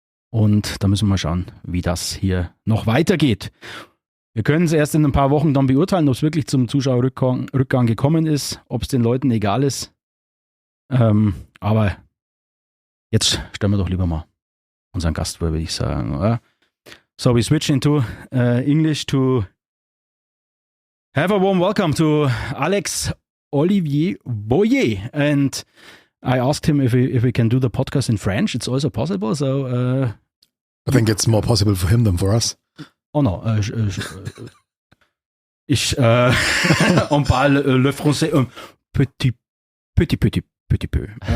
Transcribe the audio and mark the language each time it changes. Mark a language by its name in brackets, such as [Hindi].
[German] Und da müssen wir mal schauen, wie das hier noch weitergeht. Wir können es erst in ein paar Wochen dann beurteilen, ob es wirklich zum Zuschauerrückgang gekommen ist, ob es den Leuten egal ist. Aber jetzt stellen wir doch lieber mal unseren Gast vor, würde ich sagen. [English] So we switch into English to have a warm welcome to Alex-Olivier Voyer. And I asked him if we can do the podcast in French. It's also possible. So I think it's more possible for him than for us. [French] Oh non, on parle le français un petit peu.